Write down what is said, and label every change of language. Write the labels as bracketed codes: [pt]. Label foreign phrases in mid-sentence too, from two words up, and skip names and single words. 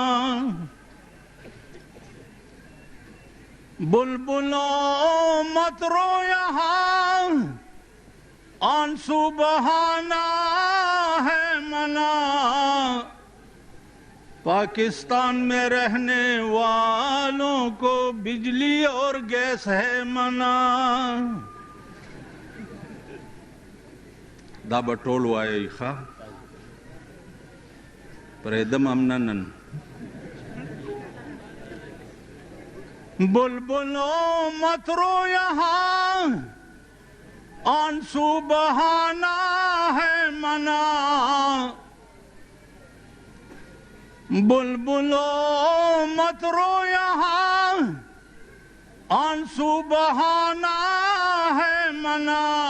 [ur] بلبلو مت رو یہاں آنسو بہانا ہے منع. پاکستان میں رہنے والوں کو بجلی اور گیس ہے منع. [ps] دا بټول وایي ښه پرېږدم هم نن [ur] بلبلو مت رو یہاں آنسو بہانا ہے منع. بلبلو مت رو یہاں آنسو بہانا ہے منع.